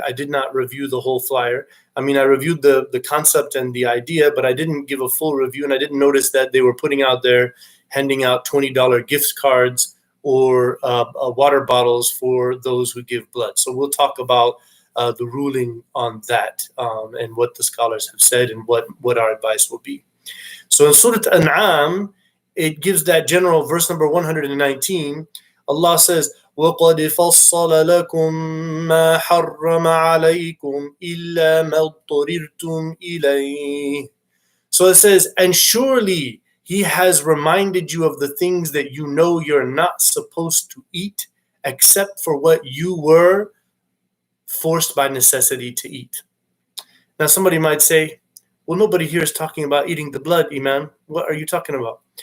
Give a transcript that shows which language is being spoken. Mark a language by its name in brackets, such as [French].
[English] I did not review the whole flyer. I mean, I reviewed the concept and the idea, but I didn't give a full review, and I didn't notice that they were putting out there, handing out $20 gift cards or water bottles for those who give blood. So we'll talk about the ruling on that and what the scholars have said and what our advice will be. So in Surah An'am, it gives that general verse number 119. Allah says, [Arabic] وَقَدْ فَصَّلَ لَكُم مَّا حَرَّمَ عَلَيْكُمْ إِلَّا مَا اضْطُرِرْتُمْ إِلَيْهِ. [English] So it says, and surely He has reminded you of the things that you know you're not supposed to eat, except for what you were forced by necessity to eat. Now somebody might say, well, nobody here is talking about eating the blood, Imam. What are you talking about?